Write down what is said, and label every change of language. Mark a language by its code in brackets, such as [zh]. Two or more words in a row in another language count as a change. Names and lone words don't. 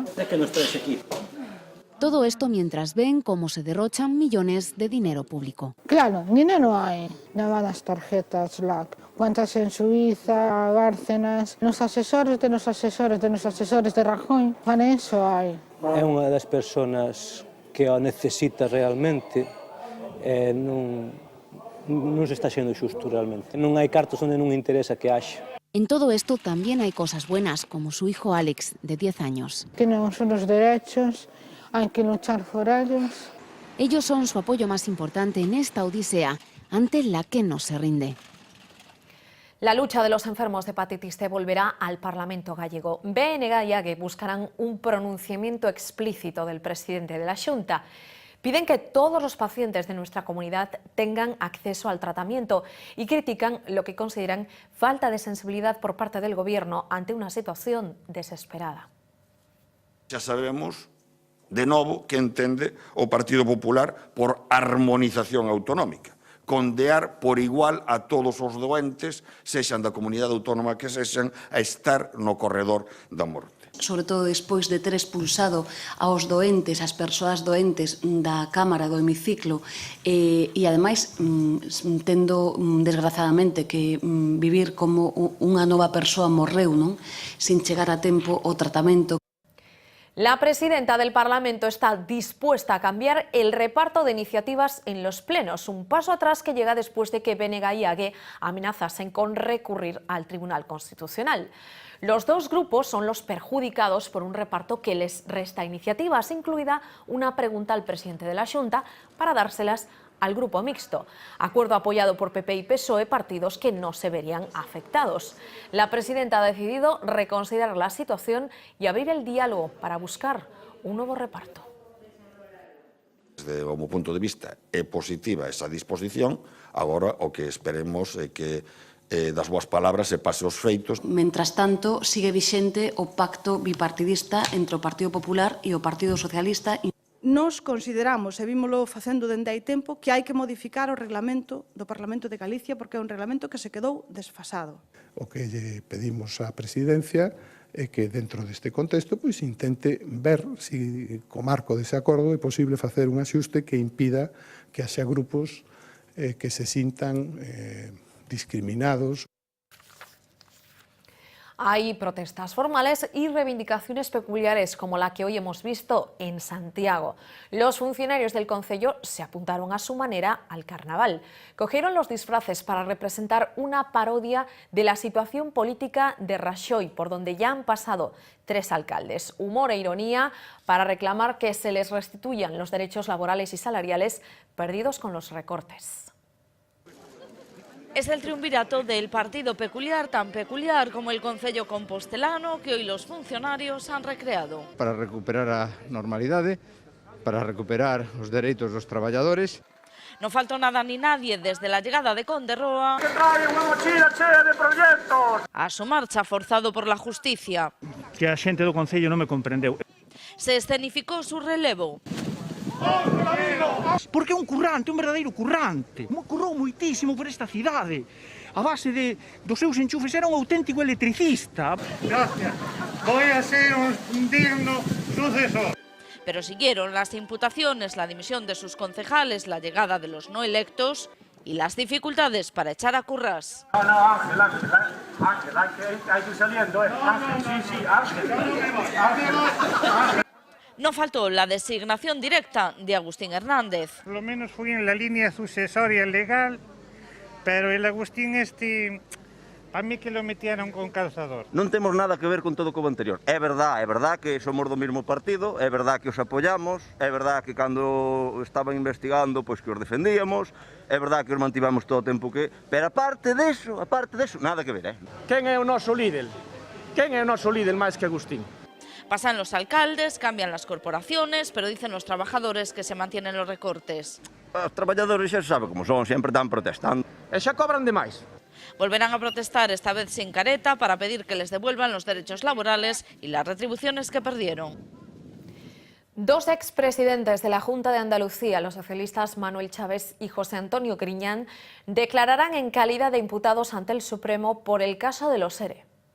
[es] Es que no estoy aquí. Todo esto mientras ven cómo se derrochan millones de dinero público. Claro, dinero hay. Nada las tarjetas LAC. Cuentas en Suiza, Bárcenas, los asesores de los asesores de los asesores de Rajoy. Para eso hay. [gl] É unha das persoas que o necesita realmente. Non se está sendo xusto realmente. Non hai cartos onde non interesa que haxa. [es] En todo esto también hay cosas buenas, como su hijo Alex, de 10 años. Tenemos unos derechos, hay que luchar por ellos. Ellos son su apoyo más importante en esta odisea, ante la que no se rinde. La lucha de los enfermos de hepatitis C volverá al Parlamento gallego. BNG y AGE buscarán un pronunciamiento explícito del presidente de la Xunta. Piden que todos los pacientes de nuestra comunidad tengan acceso al tratamiento y critican lo que consideran falta de sensibilidad por parte del Gobierno ante una situación desesperada. Ya sabemos, [gl] de novo, que entende o Partido Popular por armonización autonómica. Condear por igual a todos os doentes, sexan da comunidade autónoma que sexan, a estar no corredor da morte. Sobre todo despois de ter expulsado aos doentes, as persoas doentes da Cámara do hemiciclo e ademais tendo desgraciadamente que vivir como unha nova persoa morreu, non? Sin chegar a tempo o tratamento. [es] La presidenta del Parlamento está dispuesta a cambiar el reparto de iniciativas en los plenos, un paso atrás que llega después de que BNG y AGE amenazasen con recurrir al Tribunal Constitucional. Los dos grupos son los perjudicados por un reparto que les resta iniciativas, incluida una pregunta al presidente de la Xunta para dárselas al grupo mixto, acuerdo apoyado por PP y PSOE, partidos que no se verían afectados. La presidenta ha decidido reconsiderar la situación y abrir el diálogo para buscar un nuevo reparto. [gl] Desde o meu punto de vista é positiva esa disposición, agora o que esperemos é que das boas palabras se pase aos feitos. Mentras tanto, sigue vixente o pacto bipartidista entre o Partido Popular e o Partido Socialista. Nos consideramos, e vímolo facendo dende hai tempo, que hai que modificar o reglamento do Parlamento de Galicia porque é un reglamento que se quedou desfasado. O que lle pedimos á Presidencia é que dentro deste contexto pois intente ver se co marco dese acordo é posible facer un axuste que impida que haxa grupos que se sintan discriminados. [es] Hay protestas formales y reivindicaciones peculiares como la que hoy hemos visto en Santiago. Los funcionarios del concello se apuntaron a su manera al carnaval. Cogieron los disfraces para representar una parodia de la situación política de Rajoy, por donde ya han pasado 3 alcaldes. Humor e ironía para reclamar que se les restituyan los derechos laborales y salariales perdidos con los recortes. Es el triunvirato del partido peculiar, tan peculiar como el concello compostelano que hoy los funcionarios han recreado. [gl] Para recuperar a normalidade, para recuperar os dereitos dos traballadores. [es] No faltó nada ni nadie desde la llegada de Conde Roa a su marcha forzado por la justicia. [gl] Que a xente do concello non me comprendeu. [es] Se escenificó su relevo. [gl] Porque é un currante, un verdadeiro currante. Currou moitísimo por esta cidade. A base dos seus enchufes era un auténtico electricista. [es] Gracias. Voy a ser un digno sucesor. Pero siguieron las imputaciones, la dimisión de sus concejales, la llegada de los no electos y las dificultades para echar a Currás. No, Ángel, hay que ir saliendo, Ángel, sí, Ángel. No faltó la designación directa de Agustín Hernández. Por lo menos fui en la línea sucesoria legal, pero el Agustín a mí que lo metieron con calzador. [gl] Non temos nada que ver con todo o anterior. É verdad que somos do mesmo partido, é verdad que os apoyamos, é verdad que cando estaban investigando, pois que os defendíamos, é verdad que os mantivamos todo o tempo que... Pero aparte deso, nada que ver, Quen é o noso líder? Quen é o noso líder máis que Agustín? [es] Pasan los alcaldes, cambian las corporaciones, pero dicen los trabajadores que se mantienen los recortes. [gl] Os traballadores xa sabe como son, sempre están protestando. E xa cobran demais. [es] Volverán a protestar, esta vez sin careta, para pedir que les devuelvan los derechos laborales y las retribuciones que perdieron. 2 expresidentes de la Junta de Andalucía, los socialistas Manuel Chaves y José Antonio Griñán, declararán en calidad de imputados ante el Supremo por el caso de los ERE.